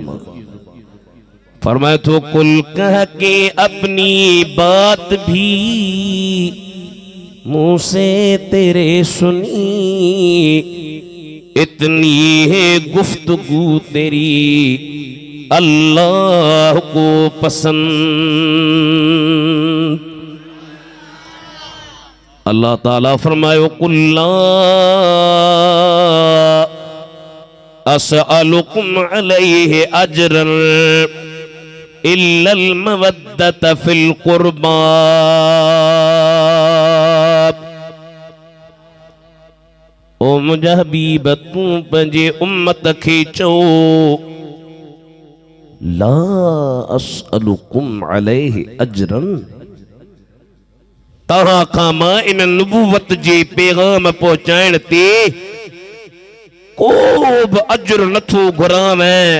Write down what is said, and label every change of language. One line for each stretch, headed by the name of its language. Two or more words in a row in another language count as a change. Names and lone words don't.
Urdu: فرمایا تو قل کہہ کے اپنی بات بھی منہ سے تیرے سنی، اتنی ہے گفتگو تیری اللہ کو پسند.
Sindhi: अल्लाह ताला फरमायो
Arabic: قل لا أسألكم عليه أجرا إلا المودة في القربى.
Sindhi: ओ मुझा हबीब तू पंजे उम्मत खे चओ
Arabic: لا أسألكم عليه أجرا,
Sindhi: तहां खां मां इन नबूवत जे पैगाम पहुंचाइण ते को बि अजर नथो घुरावैं।